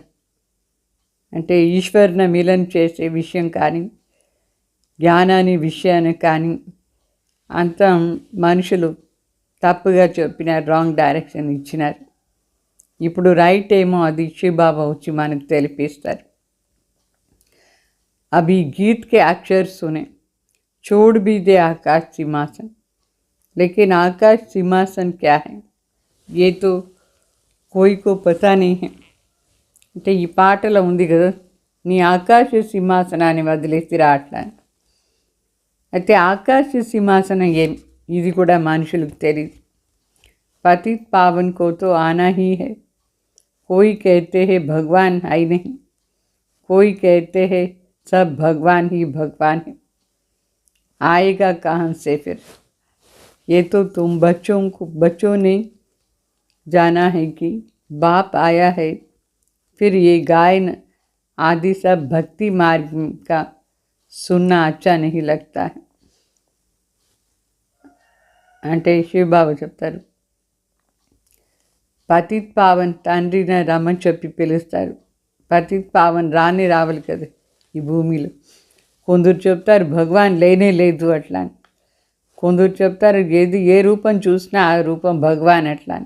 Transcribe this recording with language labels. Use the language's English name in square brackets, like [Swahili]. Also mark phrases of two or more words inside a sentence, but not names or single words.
[Telugu] అంటే ఈశ్వరుని మిలన్ చేసే విషయం కానీ జ్ఞానాన్ని విషయాన్ని కానీ అంతా మనుషులు తప్పుగా చెప్పినారు, [English] wrong direction [Telugu] ఇచ్చినారు. ఇప్పుడు రైట్ ఏమో అది శివబాబా వచ్చి మనకు తెలిపిస్తారు. [Hindi] अभी गीत के अक्षर सुने, छोड़ भी दे आकाश सिंहासन, लेकिन आकाश सिंहासन क्या है ये तो कोई को पता नहीं है. [Telugu] అంటే ఈ పాటలో ఉంది కదా, నీ ఆకాశ సింహాసనాన్ని వదిలేసి రాట్లా. అయితే ఆకాశ సింహాసనం ఏం, ఇది కూడా మనుషులకు తెలియదు. [Hindi] पतित पावन को तो आना ही है. कोई कहते हैं भगवान है नहीं, कोई कहते हैं सब भगवान ही भगवान है. आएगा कहाँ से फिर. ये तो तुम बच्चों ने जाना है कि बाप आया है. फिर ये गायन आदि सब भक्ति मार्ग का सुनना अच्छा नहीं लगता है. [Telugu] అంటే శివబాబా చెప్తారు, [Hindi] पतित पावन [Telugu] తండ్రిని రమ్మని చెప్పి పిలుస్తారు. [Hindi] पतित पावन [Telugu] రావాలి కదా ఈ భూమిలో. కొందరు చెప్తారు భగవాన్ లేనే లేదు అట్లా అని, కొందరు చెప్తారు ఏ రూపం చూసినా ఆ రూపం భగవాన్ అట్లా అని.